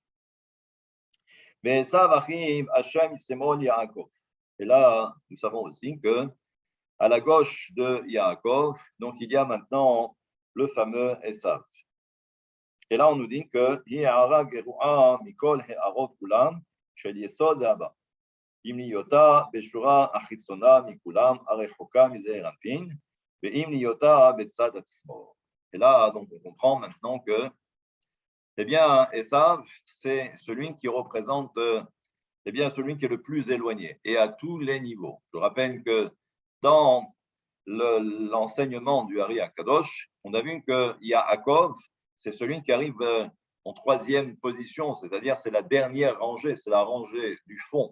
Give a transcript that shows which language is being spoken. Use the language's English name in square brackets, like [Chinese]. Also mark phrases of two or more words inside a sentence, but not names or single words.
[French] Mais ça va Hashem Semol Yaakov. Et là, nous savons aussi que à la gauche de Yaakov, donc il y a maintenant le fameux Esav. Et là, on nous dit que [Hebrew] ימניתא בשורה החיצונה מכולם הרחוקה מזעיר אנפין, וימניתא בצד עצמו. [French] Et là, donc, on comprend maintenant que, eh bien, Esav, c'est celui qui représente, eh bien, celui qui est le plus éloigné, et à tous les niveaux. Je rappelle que dans l'enseignement du Hari Akadosh, on a vu que Yaakov, c'est celui qui arrive en troisième position, c'est-à-dire c'est la dernière rangée, c'est la rangée du fond.